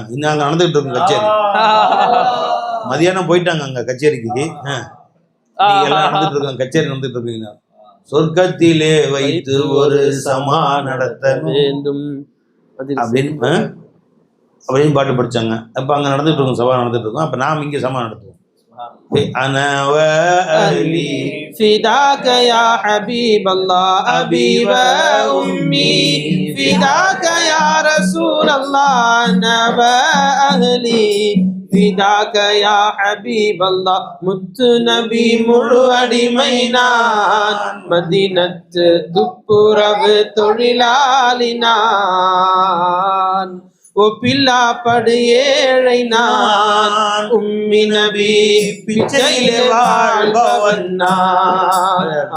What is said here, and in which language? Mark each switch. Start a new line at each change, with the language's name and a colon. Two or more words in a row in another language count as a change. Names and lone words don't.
Tamil: இன்னும் அங்கே நடந்துகிட்டு இருக்கோம் கச்சேரி. மதியானம் போயிட்டாங்க அங்கே கச்சேரிக்கு. எல்லாம் நடந்துட்டு இருக்கோம், கச்சேரி நடந்துட்டு இருக்கீங்க. சொர்க்கத்திலே வைத்து ஒரு சமா நடத்த வேண்டும் அப்படின்னு பாட்டு படிச்சாங்க. அப்போ அங்கே நடந்துட்டு இருக்கோம், சபா நடந்துட்டு இருக்கோம். அப்போ நாம் இங்கே சமா நடத்துவோம்.
Arabic: أنا وأهلي فداك يا حبيب الله، أبي وأمي فداك يا رسول رسول الله أنا وأهلي فداك يا حبيب الله
Tamil: முத்து நபி முழுவடிமைனான் மதீனத்து துப்புரவு தொழிலாளினான் ஒப்பில்லா படு ஏழை நான் உம்மி நபி பிச்சையிலே வாழ்பவன் நான்.